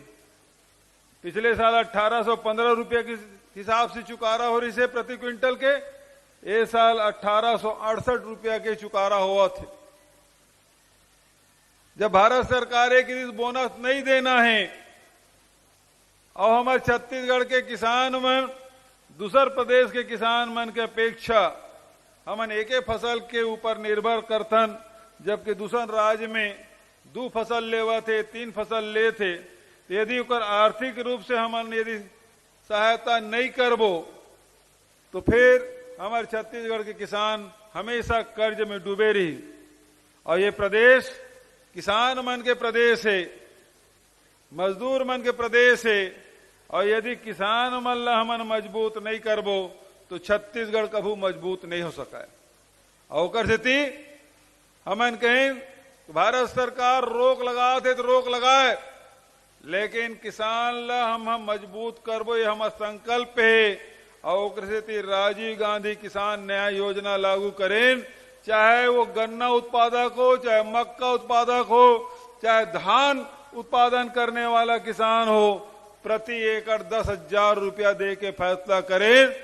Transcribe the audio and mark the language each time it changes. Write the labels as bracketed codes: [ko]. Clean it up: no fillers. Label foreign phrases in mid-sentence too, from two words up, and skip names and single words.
[hne] पिछले साल 1815 रुपये के हिसाब से चुकारा हो रही से प्रति क्विंटल के, ये साल 1868 रुपया के चुकारा हुआ थे। जब भारत सरकार एक बोनस नहीं देना है और हमारे छत्तीसगढ़ के किसान मन दूसर प्रदेश के किसान मन के अपेक्षा हमन एक फसल के ऊपर निर्भर करथन, जबकि दूसर राज्य में 2 फसल लेवा थे 3 फसल ले थे। यदि उकर आर्थिक रूप से हमन यदि सहायता नहीं करबो तो फिर हमारे छत्तीसगढ़ के किसान हमेशा कर्ज में डूबे रही। और ये प्रदेश किसान मन के प्रदेश है, मजदूर मन के प्रदेश है। और यदि किसान मन ला हमन मजबूत नहीं करबो तो छत्तीसगढ़ कभू मजबूत नहीं हो सका है। और स्थिति हमन कहें भारत सरकार रोक लगाते तो रोक लगाए, लेकिन किसान ला हम मजबूत करबो ये हमारा संकल्प है। और स्थिति राजीव गांधी किसान न्याय योजना लागू करें, चाहे वो गन्ना उत्पादक हो, चाहे मक्का उत्पादक हो, चाहे धान उत्पादन करने वाला किसान हो, प्रति एकड़ 10,000 रुपया दे के फैसला करें।